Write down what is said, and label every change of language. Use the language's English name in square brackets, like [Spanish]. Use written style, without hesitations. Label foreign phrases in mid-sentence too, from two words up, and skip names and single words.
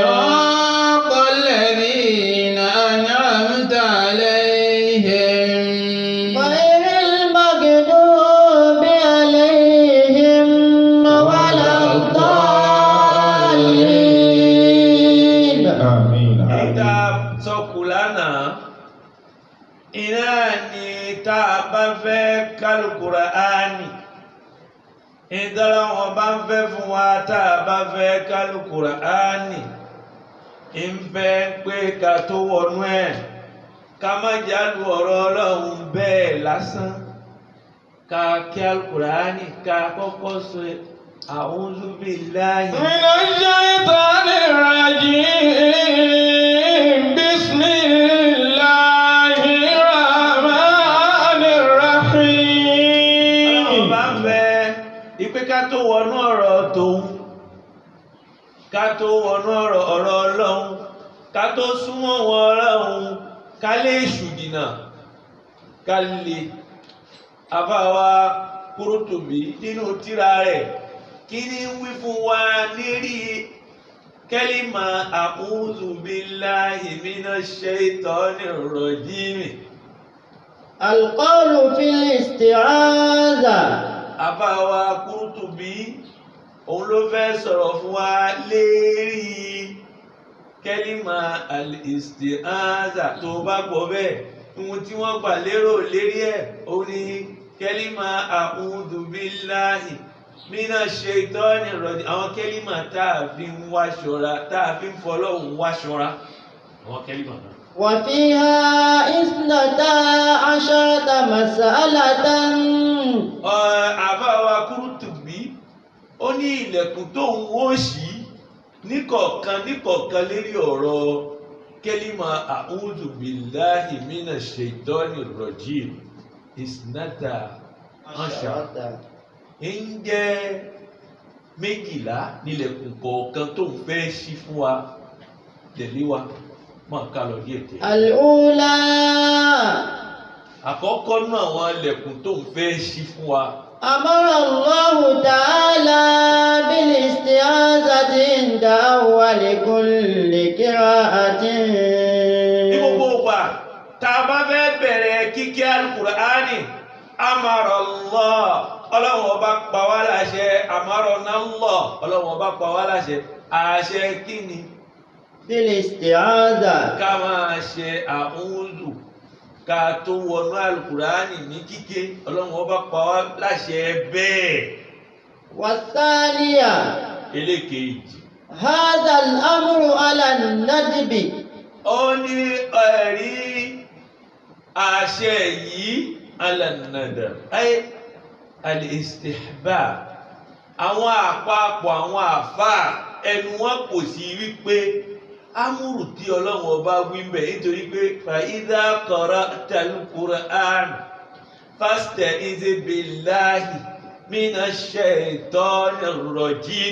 [Arabic] صراط الذين أنعمت عليهم غير المغضوب عليهم ولا الضالين آمين [Yoruba] ìta sọkù lánàá iná ni tá a bá fẹ́ kálukúra áánì ìdára wọn bá ń fẹ́ fún wa tá a bá fẹ́ kálukúra áánì ń fẹ́ pé ká tó wọnú ẹ̀ ká má jálù ọ̀rọ̀ ọlọ́run bẹ́ẹ̀ lásán ká kí alukúra áánì ká kọ́kọ́ sọ [Arabic] أعوذ بالله. من الشيطان الرجيم بسم الله الرحمن الرحيم [Yoruba] Ọlọ́run bá ń fẹ́ ipé ká tó wọnú ọ̀rọ̀ tòun ká tó wọnú ọ̀rọ̀ ọlọ́run ká tó súnmọ́ wọn ọlọ́run ká lè ṣùdìnà ká lè àbáwá Kúrútùbí nínú tírà rẹ̀ kí ni wí fún wa lérí kẹ́límà [Arabic] أعوذ بالله من الشيطان الرجيم. القول في الاستعاذة [Yoruba] Àbáwá Kúrútùbí òun ló fẹ́ sọ̀rọ̀ fún wa lérí kẹ́límà al-isti'aza tó bá gbọ́ bẹ́ẹ̀ ohun tí wọ́n gbà lérò lérí ẹ̀ òun ni kẹ́límà [Arabic] أعوذ بالله من الشيطان الرجيم. [Yoruba] Àwọn kẹ́límà tá a fi ń wá ṣọ́ra, tá a fi ń fọlọ́hun wá ṣọ́ra, àwọn kẹ́límà náà. [Arabic] وفيها 12 مسألة. [Yoruba] Àbáwa Qurtubi ó ní ilẹ̀kùn tóun ó ṣí níkọ̀ọ̀kan lérí ọ̀rọ̀ kẹ́límà [Arabic] أعوذ بالله من الشيطان الرجيم اثنتا عشرة. [Yoruba] Ń jẹ́ 12 nílẹ̀kùn kọ̀ọ̀kan tóun fẹ́ ṣí fún wa tẹ̀lé wa máa ká lọ díẹ̀ díẹ̀. [Arabic] الأولى [Yoruba] Àkọ́kọ́ náà àwọn ilẹ̀kùn tóun fẹ́ ṣí fún wa. [Arabic] أمر الله تعالى بالاستعاذة عند أول كل قراءة. [Yoruba] Ní gbogbo ìgbà tá a bá fẹ́ bẹ̀rẹ̀ kíké Al-Qur'ani, [Arabic] أمر الله, [Yoruba] Ọlọ́run ọba pa wá láṣẹ, [Arabic] أمرنا الله, [Yoruba] Ọlọ́run ọba pa wá láṣẹ, àṣẹ kí ni? [Arabic] بالاستعاذة. [Yoruba] Ká máa ṣe a'udhu ká tó wọnú Al-Qur'ani ní kíké, Ọlọ́run ọba pa wá láṣẹ bẹ́ẹ̀. [Arabic] والثانية [Yoruba] Ẹlẹ́kejì. [Arabic] هذا الأمر على الندب. [Yoruba] Ó ní ẹ̀rí àṣẹ yìí alànàdà ayé al-istihbab. Àwọn àpapọ̀ àwọn àfáà ẹnu wọn kò sí wípé amúrù tí Ọlọ́run ọba wí mbẹ̀ nítorí pé [Arabic] فإذا قرأت القرآن فاستعذ بالله من الشيطان الرجيم.